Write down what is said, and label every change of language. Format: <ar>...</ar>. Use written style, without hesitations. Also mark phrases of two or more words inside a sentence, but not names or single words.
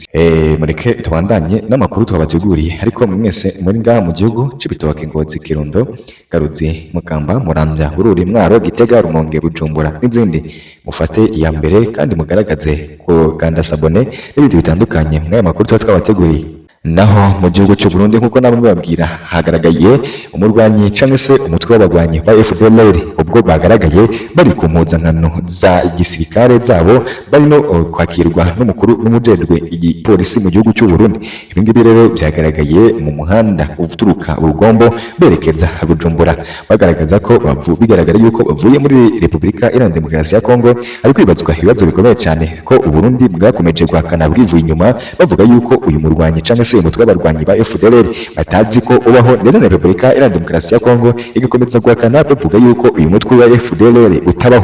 <rn>Mureke tubandanye n'amakuru twabateguriye, ariko mwese muri ngaha mu gihugu Cibitoke, Ngozi, Kirundo, Karuzi, Mukamba, Muramvya, Bururi, Mwaro, Gitega, Rumonge, Bujumbura n'izindi mufate iya mbere kandi mugaragaze ko kanda sabone n'ibindi bitandukanye mwaya makuru twabateguriye. Naho mu gihugu cy'u Burundi nkuko nabo babwira hagaragaye umurwanyi cyangwa se umutwe w'abagwanyi ba FDLR ubwo bagaragaye bari ku mpuzankano za gisirikare zabo barimo kwakirwa n'umukuru n'umujejwe igipolisi mu gihugu cy'u Burundi. Ibi ngibi rero byagaragaye mu muhanda uturuka Urugombo berekeza Bujumbura, bagaragaza ko bigaragara yuko bavuye muri Repubulika Iharanira Demokarasi ya Kongo, ari kwibazwa ibibazo bikomeye cyane ko u Burundi bwakomeje guhakana bwivuye inyuma bavuga yuko uyu murwanyi cyangwa se umutwe w'abarwanyi ba FDLR batazi ko ubaho ndetse na Repubulika Iharanira Demokarasi ya Kongo igakomeza guhakana bavuga yuko uyu mutwe wa FDLR utabaho.</rn>